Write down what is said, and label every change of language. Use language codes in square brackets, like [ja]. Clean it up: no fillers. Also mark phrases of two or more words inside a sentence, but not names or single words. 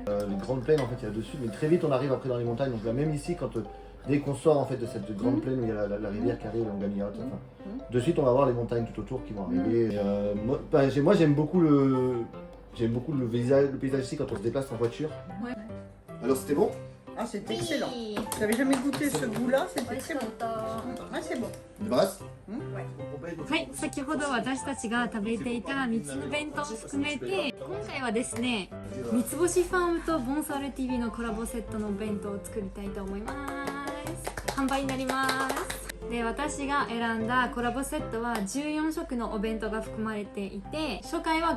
[fr] Les grandes plaines en fait il y a dessus, mais très vite on arrive après dans les montagnes. Donc là, même ici, dès qu'on sort en fait de cette grande plaine où il y a la rivière qui arrive, l'Onganiata, enfin, de suite on va voir les montagnes tout autour qui vont arriver. Et, moi j'aime beaucoup le paysage ici quand on se déplace en voiture. Ouais. Alors c'était bon? Ah, c'était excellent. J'avais jamais goûté ce goût-là, c'était [ja] 美味し [fr] très [ja] か [fr] bon. [ja] った [fr] Ah, c'est bon. De base? [ja] はい、先ほど私たちが食べていた3つの弁当を含めて今回はですね三つ星ファームとボンサール TV のコラボセットのお弁当を作りたいと思います販売になりますで私が選んだコラボセットは14食のお弁当が含まれていて初回は